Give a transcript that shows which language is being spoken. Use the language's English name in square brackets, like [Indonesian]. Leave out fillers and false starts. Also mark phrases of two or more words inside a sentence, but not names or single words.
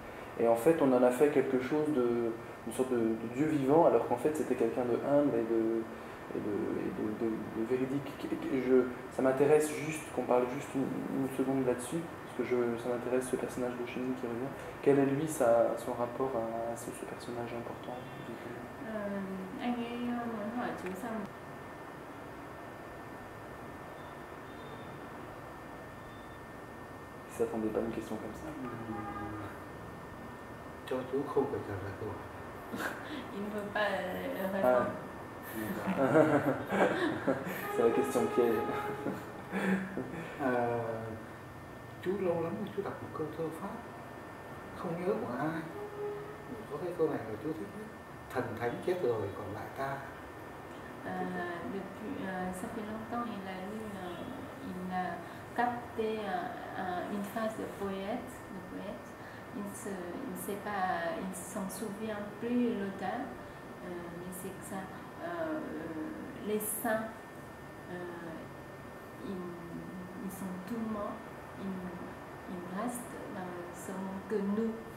[French] Et en fait, on en a fait quelque chose une sorte de Dieu vivant, alors qu'en fait c'était quelqu'un de humble et de véridique. Ça m'intéresse juste qu'on parle juste une seconde là-dessus, parce que ça m'intéresse ce personnage de Ho Chi Minh qui revient. Quel est lui son rapport à ce personnage important? [Vietnamese] Anh ấy muốn hỏi chú xong. [French] Il ne s'attendait pas à une question comme ça. [Vietnamese] Cho chú không phải trả lời câu hỏi. [French] Il ne veut pas répondre. C'est la question piège. [Vietnamese] Chú lâu lắm chú đọc một câu thơ Pháp, không nhớ của ai. Có cái câu này là chú thích nhất. Thần thánh chết rồi còn lại ta. [French] Ça fait longtemps il a lu, il a capté une phrase de poète. Il ne s'en souvient plus l'auteur, mais c'est que ça, les saints, ils sont tous morts, ils restent dans ce monde que nous.